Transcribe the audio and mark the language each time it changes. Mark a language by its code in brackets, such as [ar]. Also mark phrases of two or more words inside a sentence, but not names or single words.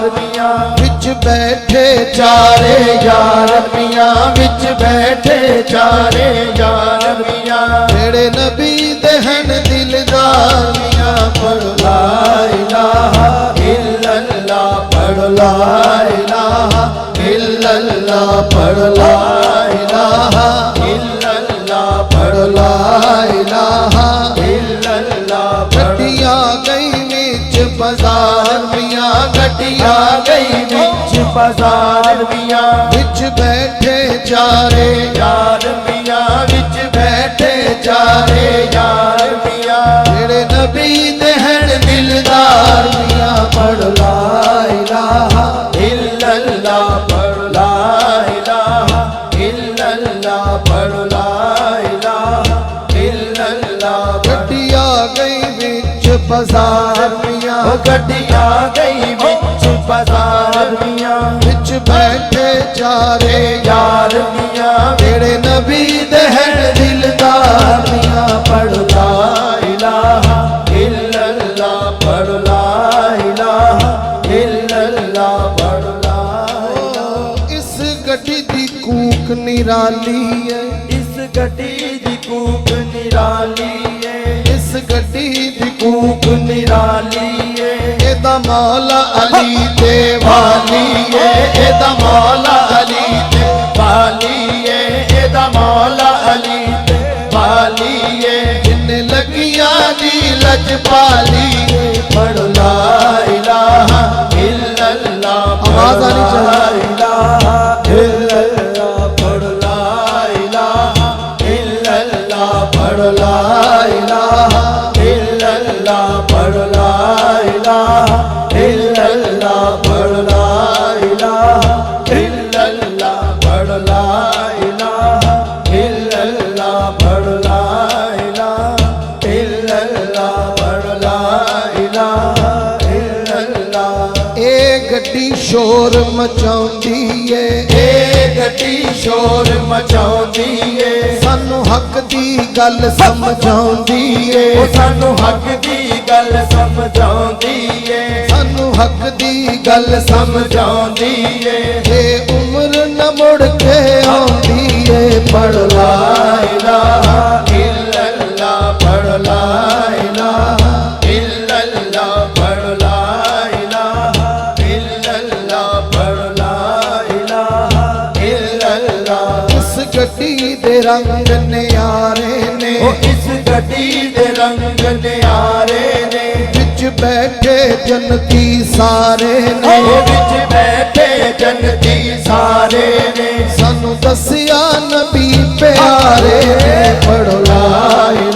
[pa] میاں وچ بیٹھے چارے یار میاں وچ بیٹھے چارے یار میاں جیہڑے نبی دے ہن دلدار میاں پڑھ [ar] لا إله إلا الله [pa] پڑھ [ar] لا إله إلا الله [pa] پڑھ [ar] لا إله إلا الله [pa] پڑھ [ar] لا إله إلا الله. [pa] گڈی آ گئی وچ بازار میاں گڈی آ گئی وچ بازار میاں وچ بیٹھے چارے یار میاں وچ بیٹھے چارے یار میاں جیہڑے نبی دے ہن دلدار میاں پڑھ [ar] لا إله إلا الله [pa] پڑھ [ar] لا إله إلا الله [pa] پڑھ [ar] لا إله إلا الله. [pa] گڈی آ گئی وچ بازار میاں گڈی آ گئی وچ بازار میاں وچ بیٹھے چارے یار میاں جیہڑے نبی دے ہن دلدار میاں پڑھ [ar] لا إله إلا الله [pa] پڑھ [ar] لا إله إلا الله [pa] پڑھ [ar] لا إله. [pa] اس گڈی دی کوک نرالی ہے اس گڈی دی کوک نرالی ہے اس گڈی دی کوک نرالی ہے ایدا مولا علی تے والی ہے ایدا مولا علی تے والی ہے ایدا مولا علی ते वाली है एदा मौला अली تے والی ہے جنے لگیاں دی لجپالی پڑھ [ar] لا إله إلا الله [pa] آواز آنی چاہیے [ar] إله إلا الله [pa] پڑھ [ar] لا إله إلا الله [pa] پڑھ [ar] لا إله إلا الله [pa] پڑھ [ar] لا إله إلا الله [pa] پڑھ [ar] لا إله إلا الله [pa] پڑھ [ar] لا إله إلا الله [pa] پڑھ [ar] لا إله إلا الله [pa] پڑھ [ar] لا إله إلا الله. [pa] اے گڈی شور مچاؤندی ہے اے گڈی شور مچاؤندی ہے سانوں حق دی گل سمجھاؤندی ہے سانوں حق دی گل سمجھاؤندی ہے سانوں حق دی گل سمجھاؤندی ہے یہ عمر نہ مڑ کے آؤندی ہے پڑھ [ar] لا إله إلا الله [pa] پڑھ [ar] لا إله إلا الله [pa] پڑھ [ar] لا إله إلا الله [pa] پڑھ [ar] لا إله إلا الله. [pa] اس گڈی دے رنگ نیارے نے اس گڈی دے رنگ نیارے نے وچ بیٹھے جنتی سارے نے وچ بیٹھے جنتی سارے نے سانوں دسیا نبی پیارے نے پڑھ لا